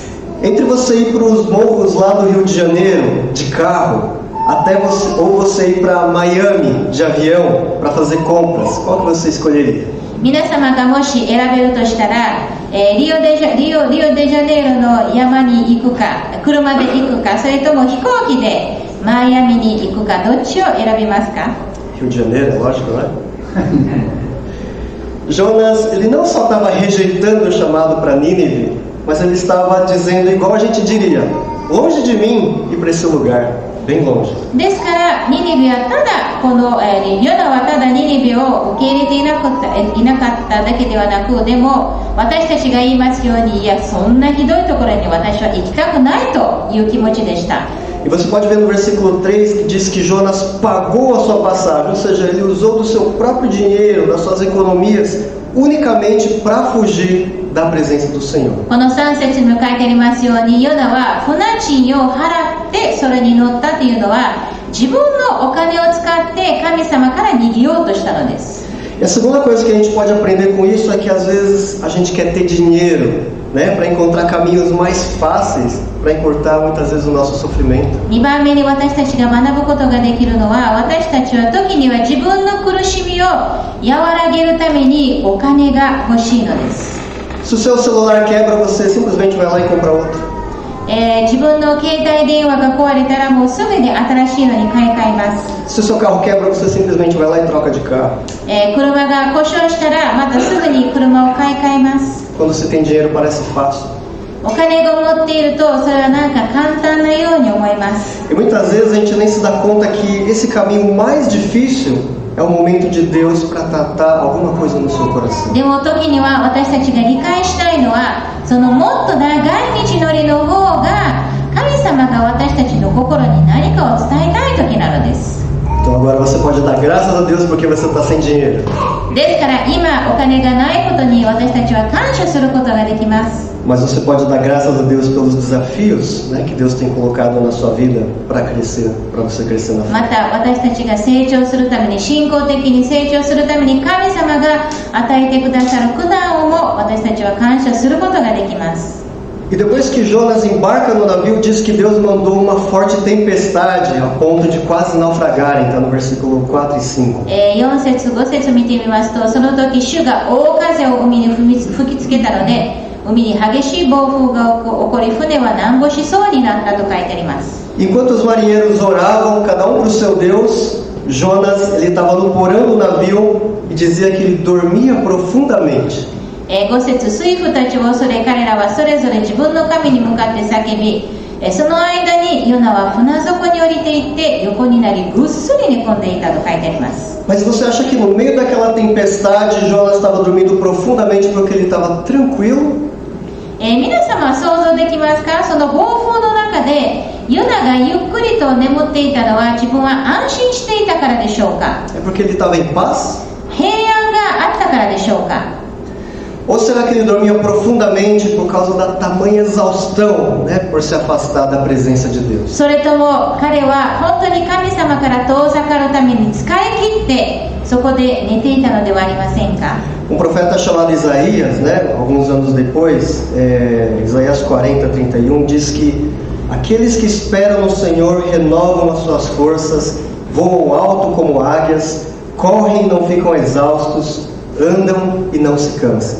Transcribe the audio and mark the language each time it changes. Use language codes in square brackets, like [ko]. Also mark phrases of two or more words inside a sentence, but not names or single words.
[pt] Entre você ir para os morros lá do Rio de Janeiro de carro, ou você ir para Miami de avião para fazer compras, qual que você escolheria? [ja] 皆様がもし選べるとしたら、リオデジャネイロの山に行くか、車で行くか、それとも飛行機でマイアミに行くか、どっちを選びますか？ [pt] Rio de Janeiro, é lógico, né? Jonas, ele não só estava rejeitando o chamado para Nínive, mas ele estava dizendo igual a gente diria: longe de mim ir para esse lugar, bem longe. [ja] ですからニニベはただこの、ヨナはただニニベを受け入れていなかっただけではなく、でも私たちが言いますように、いやそんなひどいところに私は行きたくないという気持ちでした。 [pt] E você pode ver no versículo 3 que diz que Jonas pagou a sua passagem, ou seja, ele usou do seu próprio dinheiro, das suas economias, unicamente para fugir da presença do Senhor. [ja] この3節にも書いてありますように、ヨナは船賃を払ってそれに乗ったというのは、自分のお金を使って神様から逃げようとしたのです。 [pt] E a segunda coisa que a gente pode aprender com isso é que às vezes a gente quer ter dinheiro, né, para encontrar caminhos mais fáceis para encurtar muitas vezes o nosso sofrimento. [ja] 2 番目に私たちが学ぶことができるのは、私たちは時には自分の苦しみを和らげるためにお金が欲しいのです。 [pt] Se o seu celular quebra, você simplesmente vai lá e compra outro. [ja] 自分の携帯電話が壊れたらもうすぐに新しいのに買い替えます。 [pt] Se o seu carro quebra, você simplesmente vai lá e troca de carro. [ja] 車が故障したらまたすぐに車を買い替えます。 [pt] Quando você tem dinheiro, parece fácil. [ja] お金が持っているとそれはなんか簡単なように思います。 [pt] E muitas vezes a gente nem se dá conta que esse caminho mais difícil é o momento de Deus para tratar alguma coisa no seu coração. [ja] でも時には私たちが理解したいのは、そのもっと長い道のりの方が神様が私たちの心に何かを伝えたい時なのです。 [pt] Então agora você pode dar graças a Deus porque você está sem dinheiro. [ja] ですから今お金がないことに私たちは感謝することができます。 [pt] Mas você pode dar graças a Deus pelos desafios, né, que Deus tem colocado na sua vida para crescer, para você crescer na fé. [ja] また私たちが成長するために、信仰的に成長するために神様が与えてくださる苦難をも私たちは感謝することができます。 [pt] E depois que Jonas embarca no navio, diz que Deus mandou uma forte tempestade a ponto de quase naufragarem, está no versículo 4 e 5. [ja] 4 節5節見てみますと、その時主が大風を海に吹きつけたので、海に激しい暴風が起こり、船は難破しそうになったと書いてあります。 [pt] Enquanto os marinheiros oravam, cada um para o seu Deus, Jonas ele estava no porão do navio e dizia que ele dormia profundamente. [ja] 5 節、水夫たちを恐れ彼らはそれぞれ自分の神に向かって叫び、その間にヨナは船底に降りていって横になりぐっすり寝込んでいたと書いてあります。 [pt] Mas você acha que no meio daquela tempestade Jonas estava dormindo profundamente porque ele estava tranquilo? [ja] 皆様は想像できますか？その暴風の中でヨナがゆっくりと眠っていたのは自分は安心していたからでしょうか？ [pt] É porque ele estava em paz? [ja] 平安があったからでしょうか？ [pt] Ou será que ele dormia profundamente por causa da tamanha exaustão, né, por se afastar da presença de Deus? [ja] それとも彼は本当に神様から遠ざかるために使い切ってそこで寝ていたのではありませんか？ [pt] profeta chamado Isaías, né, alguns anos depois, Isaías 40, 31, diz que aqueles que esperam no Senhor renovam as suas forças, voam alto como águias, correm e não ficam exaustos, andam e não se cansam.